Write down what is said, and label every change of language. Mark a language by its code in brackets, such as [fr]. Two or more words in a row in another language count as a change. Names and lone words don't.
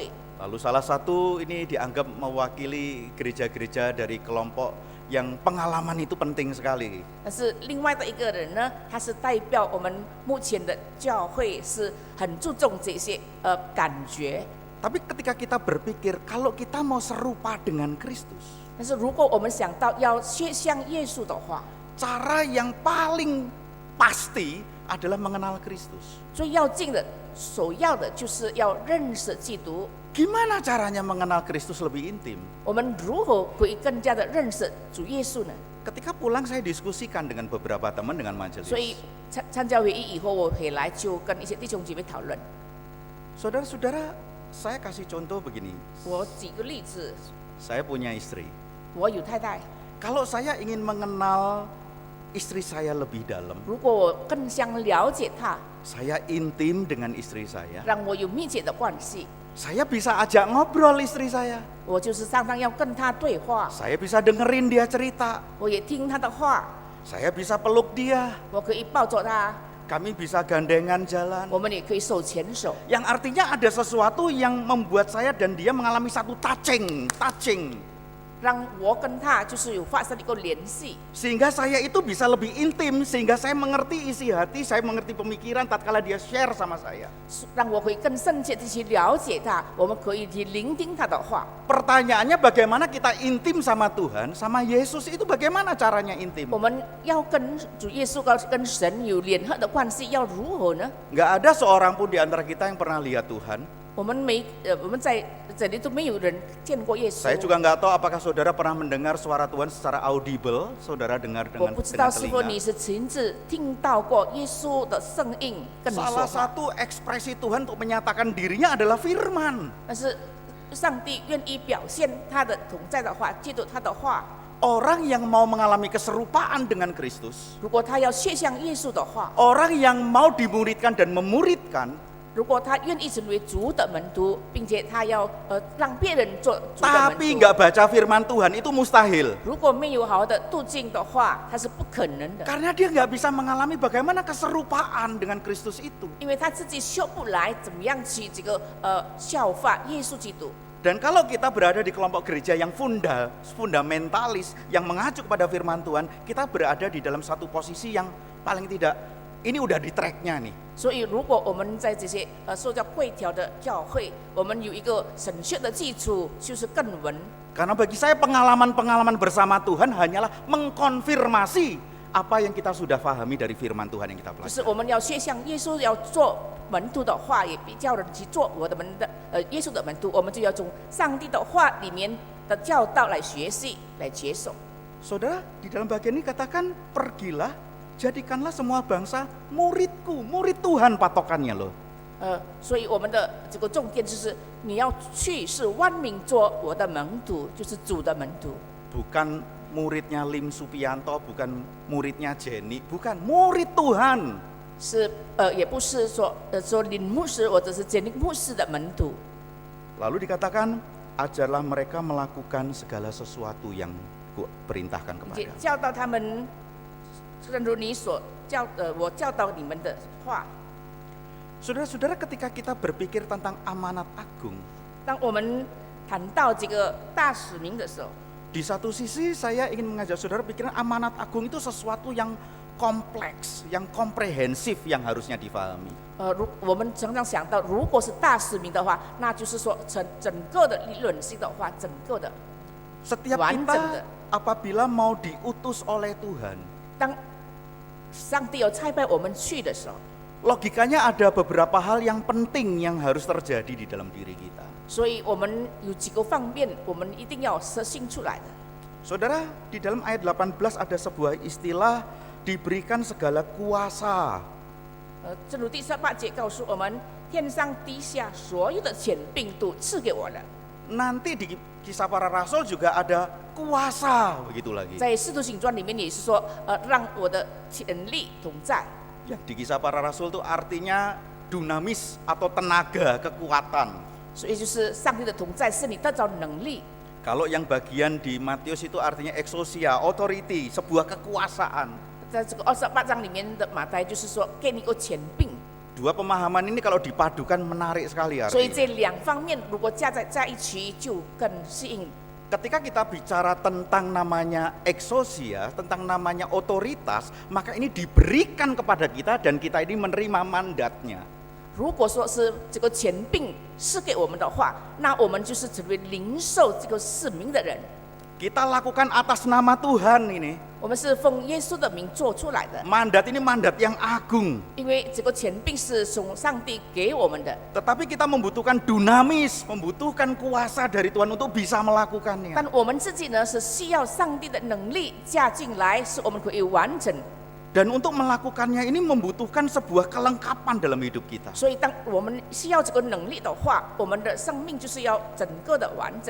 [id] Lalu salah satu ini dianggap mewakili gereja-gereja dari kelompok yang pengalaman itu penting sekali. [zh] 但是另外的一个人呢，他是代表我们目前的教会是很注重这些感觉。 [id] Tapi ketika kita berpikir kalau kita mau serupa dengan Kristus, [zh] 但是如果我们想到要学像耶稣的话， [id] cara yang paling pasti adalah mengenal Kristus. [zh] 最要紧的、首要的就是要认识基督。 [id] Gimana caranya mengenal Kristus lebih intim? [zh] 我们如何可以更加的认识主耶稣呢？ [id] Ketika pulang saya diskusikan dengan beberapa teman dengan majelis. [zh] 所以参加会议以后，我回来就跟一些弟兄姐妹讨论。 [id] Saudara-saudara, saya kasih contoh begini. [zh] 我举个例子， [id] Saya punya istri. [zh] 我有太太， [id] Kalau saya ingin mengenal istri saya lebih dalam, [zh] 如果我更想了解她， [id] saya intim dengan istri saya, [zh] 让我有密切的关系， [id] saya bisa ajak ngobrol istri saya. [zh] 我就是常常要跟她对话， [id] Saya bisa dengerin dia cerita. [zh] 我也听她的话， [id] Saya bisa peluk dia. [zh] 我可以抱着她， [id] Kami bisa gandengan jalan. [zh] 我们也可以手牵手。 [id] Yang artinya ada sesuatu yang membuat saya dan dia mengalami satu touching. [zh] 让我跟他就是有发生一个联系， [id] Sehingga saya itu bisa lebih intim, sehingga saya mengerti isi hati, saya mengerti pemikiran tatkala dia share sama saya. [zh] 让我可以更深切的去了解他，我们可以去聆听他的话。 [id] Pertanyaannya bagaimana kita intim sama Tuhan, sama Yesus itu bagaimana caranya intim? [zh] 我们要跟主耶稣跟神有联合的关系，要如何呢？ [id] Nggak ada seorang pun di antara kita yang pernah lihat Tuhan. [zh] 我们在这里都没有人见过耶稣。 [id] Saya juga nggak tahu apakah saudara pernah mendengar suara Tuhan secara audible, saudara dengar [zh] 我 [id] dengan [zh] 不知道是否 [id] telinga. [zh] 你是亲自听到过耶稣的声音跟你说 [id] Salah [zh] 话， [id] satu ekspresi Tuhan untuk menyatakan dirinya adalah firman. [zh] 但是上帝愿意表现他的同在的话，借着他的话， [id] Orang yang mau mengalami keserupaan dengan Kristus, [zh] 如果他要学像耶稣的话， [id] orang yang mau dimuridkan dan memuridkan, [zh] 如果他愿意成为主的门徒，并且他要让别人做主的门 [id] tapi [zh] 徒， [id] nggak baca firman Tuhan itu mustahil. [zh] 如果没有好好的途径的话，他是不可能的， [id] Karena dia nggak bisa mengalami bagaimana keserupaan dengan Kristus itu. [zh] 因为他自己学不来怎么样去这个效法耶稣基督。 [id] Dan kalau kita berada di kelompok gereja yang fundamentalis, yang mengacu kepada firman Tuhan, kita berada di dalam satu posisi yang paling tidak, ini udah di tracknya nih. [zh] 所以，如果我们在这些受教规条的教会，我们有一个神学的基础，就是更稳。 [id] Karena bagi saya pengalaman-pengalaman bersama Tuhan hanyalah mengkonfirmasi apa yang kita sudah pahami dari firman Tuhan yang kita [zh] 就是 [id] pelajari. [zh] 我们要学像耶稣要做门徒的话，也比较人去做我的耶稣的门徒，我们就要从上帝的话里面的教导来学习，来接受。 [id] Saudara, di dalam bagian ini katakan, pergilah, jadikanlah semua bangsa muridku, murid Tuhan patokannya loh. [zh] 所以我们的这个重点就是你要去是万民做我的门徒，就是主的门徒， [id] muridnya Lim Supianto, bukan muridnya Jenny, bukan, murid Tuhan. [zh] 也不是说林牧师或者是简历牧师的门徒。 [id] Lalu dikatakan, ajarlah mereka melakukan segala sesuatu yang perintahkan [zh] 也 [id] kepada. [zh] 教导他们，正如你所我教导你们的话。 [id] Saudara-saudara, ketika kita berpikir tentang amanat agung, [zh] 当我们谈到这个大使命的时候， [id] di satu sisi saya ingin mengajak saudara pikiran amanat agung itu sesuatu yang kompleks, yang komprehensif yang harusnya difahami. [zh] 我们常常想到，如果是大使命的话，那就是说整个的理论性的话，整个的 [id] Setiap [zh] 完整 [id] kita [zh] 的。 [id] apabila mau diutus oleh Tuhan, [zh] 当上帝有差派我们去的时候， [id] logikanya ada beberapa hal yang penting yang harus terjadi di dalam diri kita. [zh] 所以我们有几个方面，我们一定要设性出来的。 [id] Saudara, di dalam ayat 18 ada sebuah istilah diberikan segala kuasa. [zh] 正如第18节告诉我们，天上地下所有的权柄都赐给我了。 [id] Nanti di Kisah Para Rasul juga ada kuasa, begitu lagi. [zh] 在使徒行传里面也是说，让我的权力同在。 [id] Ya, di Kisah Para Rasul itu artinya dunamis atau tenaga, kekuatan. [zh] 所以就是上帝的同在，是你得着能力。 [id] Kalau yang bagian di Matius itu artinya exousia, authority, sebuah kekuasaan. [zh] 在这个28章里面的马太就是说，给你个权柄。 [id] Dua pemahaman ini kalau dipadukan menarik sekali [zh] 所以 [id] artinya. [zh] 这两方面如果加在一起，就更适应。 [id] Ketika kita bicara tentang namanya exousia, tentang namanya otoritas, maka ini diberikan kepada kita dan kita ini menerima mandatnya. [zh] 如果说是这个权柄是给我们的话，那我们就是成为领受这个使命的人。 [id] Kita lakukan atas nama Tuhan ini. [zh] 我们是奉耶稣的名做出来的， [id] Mandat ini mandat yang agung. [zh] 因为这个权柄是从上帝给我们的。 [id] Tetapi kita membutuhkan dunamis, membutuhkan kuasa dari Tuhan untuk bisa melakukannya. [zh] 但我们自己呢，是需要上帝的能力加进来，使我们可以完整。 [id] Dan untuk melakukannya ini membutuhkan sebuah kelengkapan dalam hidup kita. [zh] 所以，当我们需要这个能力的话，我们的生命就是要整个的完整。